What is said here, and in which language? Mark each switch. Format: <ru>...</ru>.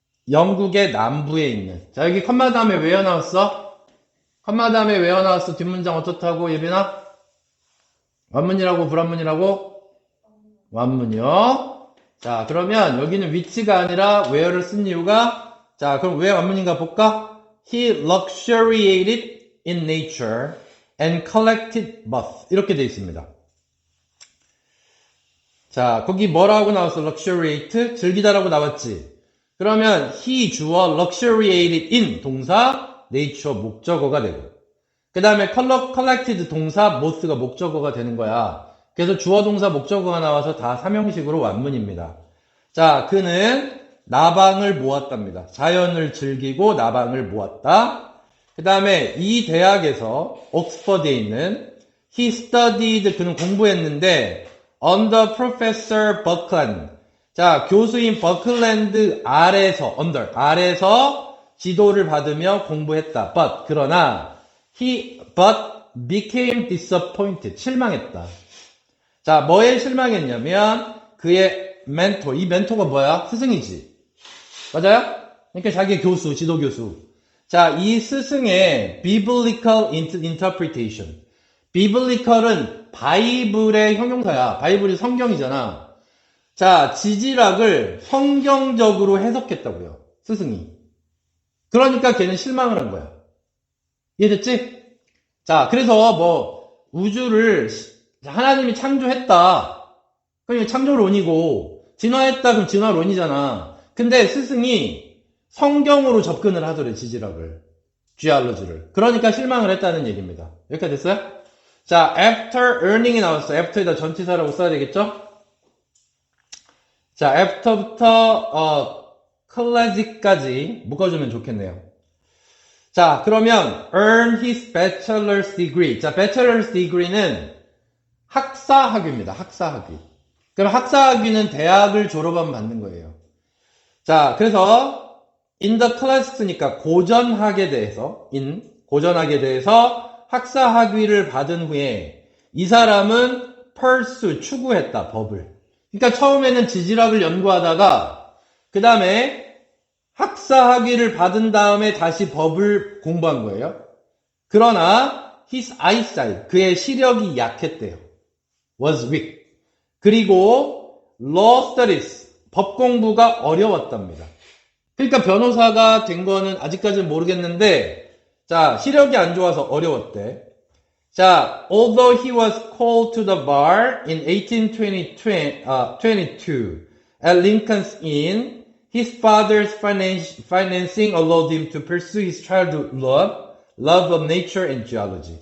<ko>영국의 남부에 있는. 자, 여기 컴마 다음에 왜 나왔어? 컴마 다음에 외워 나왔어. 뒷문장 어떻다고, 예빈아? 완문이라고, 불완문이라고? 완문이요. 자, 그러면 여기는 which가 아니라 where를 쓴 이유가, 자, 그럼 왜 완문인가 볼까?</ko> <en>He luxuriated in nature and collected both.</en> <ko>이렇게 돼 있습니다. 자, 거기 뭐라고 나왔어? luxuriate? 즐기다라고 나왔지. 그러면 he 주어</ko> <en>luxuriated in</en> <ko>동사 nature 목적어가 되고 그 다음에 collected 동사 both가 목적어가 되는 거야. 그래서 주어 동사 목적어가 나와서 다 삼형식으로 완문입니다. 자, 그는 나방을 모았답니다. 자연을 즐기고 나방을 모았다. 그 다음에 이 대학에서 옥스퍼드에 있는</ko> <en>he studied</en> <ko>그는 공부했는데</ko> <en>under Professor Buckland.</en> <ko>자, 교수인 버클랜드 아래서 아래서 지도를 받으며 공부했다. 그러나</ko> <en>but became disappointed.</en> <ko>실망했다. 자, 뭐에 실망했냐면 그의 멘토. 이 멘토가 뭐야? 스승이지. 맞아요? 그러니까 자기 교수, 지도 교수. 자, 이 스승의</ko> <en>biblical interpretation.</en> <ko>biblical은 바이블의 형용사야. 바이블이 성경이잖아. 자, 지지락을 성경적으로 해석했다고요. 스승이. 그러니까 걔는 실망을 한 거야. 이해됐지? 자, 그래서 뭐 우주를 하나님이 창조했다. 그럼 창조론이고 진화했다 그럼 진화론이잖아. 근데 스승이 성경으로 접근을 하더래, 지지락을. 쥐알러지를. 그러니까 실망을 했다는 얘기입니다. 여기까지 됐어요? 자,</ko> <en>after earning</en> <ko>이 나왔어. after에다 전치사라고 써야 되겠죠? 자, after부터 college까지 묶어주면 좋겠네요. 자, 그러면</ko> <en>earn his bachelor's degree.</en> <ko>자, bachelor's degree는 학사학위입니다. 학사학위. 그럼 학사학위는 대학을 졸업하면 받는 거예요. 자, 그래서</ko> <en>in the class</en> <ko>니까 고전학에 대해서 고전학에 대해서 학사학위를 받은 후에 이 사람은 pursue 추구했다. 법을. 그러니까 처음에는 지질학을 연구하다가 그 다음에 학사학위를 받은 다음에 다시 법을 공부한 거예요. 그러나</ko> <en>his eyesight,</en> <ko>그의 시력이 약했대요.</ko> <en>was weak.</en> <ko>그리고</ko> <en>law studies,</en> <ko>법 공부가 어려웠답니다. 그러니까 변호사가 된 거는 아직까지는 모르겠는데 자, 시력이 안 좋아서 어려웠대.</ko> <en>자, although he was called to the bar in 1822 at Lincoln's Inn, his father's financing allowed him to pursue his childhood love of nature and geology.</en>